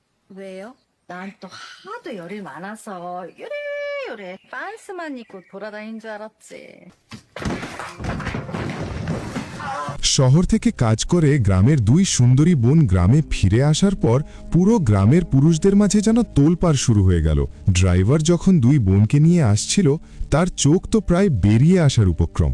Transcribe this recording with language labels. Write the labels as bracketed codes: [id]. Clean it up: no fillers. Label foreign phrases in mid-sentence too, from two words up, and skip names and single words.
[ko] 왜요? 난 또 하도 열이 많아서 요래 빤스만 입고 돌아다닌 줄 알았지. [bn] শহর থেকে কাজ করে গ্রামের দুই সুন্দরী বোন গ্রামে ফিরে আসার পর পুরো গ্রামের পুরুষদের মাঝে যেন তোলপাড় শুরু হয়ে গেল। ড্রাইভার যখন দুই বোনকে নিয়ে আসছিল তার চোখ তো প্রায় বেরিয়ে আসার উপক্রম।